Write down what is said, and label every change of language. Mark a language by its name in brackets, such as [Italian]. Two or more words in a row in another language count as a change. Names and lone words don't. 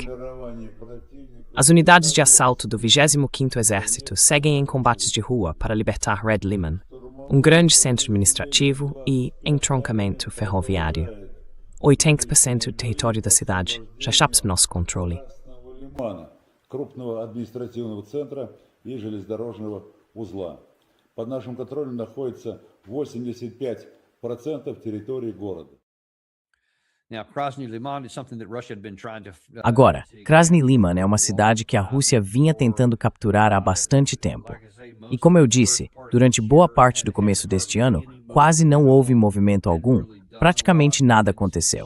[Portuguese] As unidades de assalto do 25º Exército seguem em combates de rua para libertar Red Liman, um grande centro administrativo e entroncamento ferroviário. 80% do território da cidade já está sob nosso controle. [Russian] Под нашим контролем находится 85% территории города. [Portuguese] Agora, Krasny Liman é uma cidade que a Rússia vinha tentando capturar há bastante tempo. E como eu disse, durante boa parte do começo deste ano, quase não houve movimento algum, praticamente nada aconteceu.